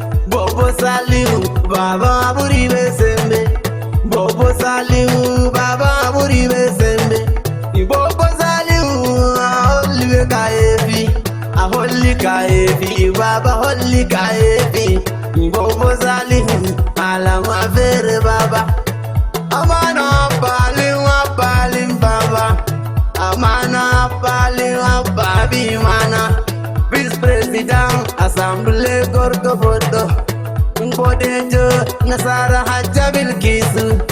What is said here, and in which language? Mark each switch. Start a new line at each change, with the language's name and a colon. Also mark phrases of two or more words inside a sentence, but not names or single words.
Fula: Bobo Saliu, Baba ɓuri ɓe sembe. Bobo Saliu, Baba ɓuri ɓe sembe. Bobo Saliu, a holli ɓe kayefi. A holli kayefi, Baba holli kayefi. Bobo Saliu, alama fere, Baba. Amana balin wa balin baba. Amana balin wa babi mana.
English: Vice President
Fula: Assemblée Gordo Bodo. Bodejo Nasara Hajja Bilkisu.